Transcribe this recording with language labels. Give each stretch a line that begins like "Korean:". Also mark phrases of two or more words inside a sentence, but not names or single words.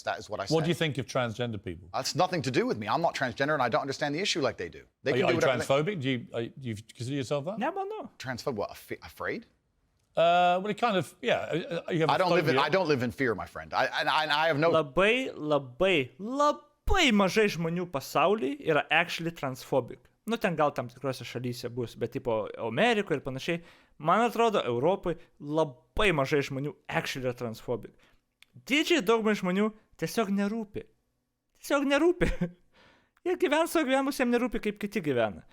English: That is what I said. What do you think of transgender people? That's nothing to do with me. I'm not transgender, and I don't understand the issue like they do. Are you transphobic? Do you consider yourself that? No. Transphobic? What? Afraid? Well, it kind of, yeah. You have I don't live in fear, my friend. I have no...
Lithuanian: Labai mažai žmonių pasaulyje yra
English: actually transphobic.
Lithuanian: Ten gal tam tikrose šalyse bus, bet tipo Amerikoje ir panašiai. Man atrodo, Europoje labai mažai žmonių actually yra transphobic. Didžiai daugumai žmonių tiesiog nerūpi. Jie gyvena savo gyvenimus, jiems nerūpi, kaip kiti gyvena.